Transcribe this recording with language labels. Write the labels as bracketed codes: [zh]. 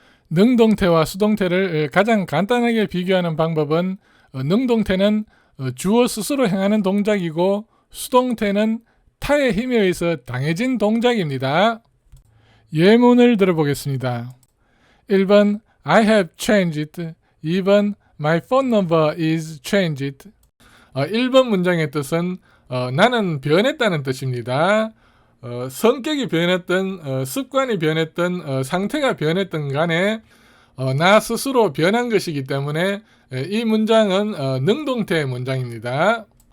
[ko] 능동태와 수동태를 가장 간단하게 비교하는 방법은 능동태는 주어 스스로 행하는 동작이고 수동태는 타의 힘에 의해서 당해진 동작입니다. 예문을 들어보겠습니다. [en] 1번 I have changed. 2번 My phone number is changed. [ko] 1번 문장의 뜻은 나는 변했다는 뜻입니다. 성격이 변했든 습관이 변했든 상태가 변했든 간에 나 스스로 변한 것이기 때문에 이 문장은 능동태 문장입니다.